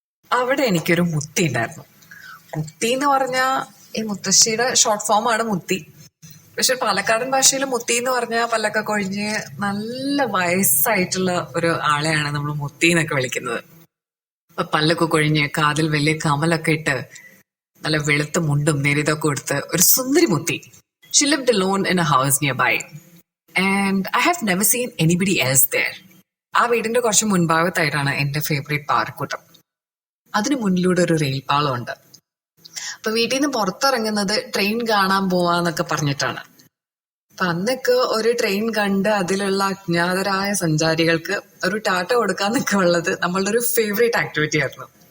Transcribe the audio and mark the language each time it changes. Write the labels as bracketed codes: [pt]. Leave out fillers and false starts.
[ml] അവിടെ എനിക്കൊരു മുത്തി ഉണ്ടായിരുന്നു. മുത്തി എന്ന് പറഞ്ഞാൽ ഈ മുത്തശ്ശിയുടെ ഷോർട്ട് ഫോം ആണ് മുത്തി. പക്ഷെ പാലക്കാടൻ ഭാഷയിൽ മുത്തി എന്ന് പറഞ്ഞാൽ പല്ലൊക്കെ കൊഴിഞ്ഞ് നല്ല വയസ്സായിട്ടുള്ള ഒരു ആളെയാണ് നമ്മൾ മുത്തി എന്നൊക്കെ വിളിക്കുന്നത്. അപ്പൊ പല്ലൊക്കെ കൊഴിഞ്ഞ് കാതിൽ വലിയ കമലൊക്കെ ഇട്ട് നല്ല വെളുത്ത മുണ്ടും നെരിതൊക്കെ കൊടുത്ത് ഒരു സുന്ദരി മുത്തി. [en] She lived alone in a house nearby and I have never seen anybody else there. [ml] ആ വീടിന്റെ കുറച്ച് മുൻഭാഗത്തായിട്ടാണ് എന്റെ ഫേവറേറ്റ് പാറക്കൂട്ടം. അതിന് മുന്നിലൂടെ ഒരു റെയിൽ പാളമുണ്ട്. അപ്പൊ വീട്ടിൽ നിന്ന് പുറത്തിറങ്ങുന്നത് ട്രെയിൻ കാണാൻ പോവാന്നൊക്കെ പറഞ്ഞിട്ടാണ്. അപ്പൊ അന്നൊക്കെ ഒരു ട്രെയിൻ കണ്ട് അതിലുള്ള അജ്ഞാതരായ സഞ്ചാരികൾക്ക് ഒരു ടാറ്റ കൊടുക്കാന്നൊക്കെ ഉള്ളത് നമ്മളുടെ ഒരു ഫേവറേറ്റ് ആക്ടിവിറ്റി ആയിരുന്നു.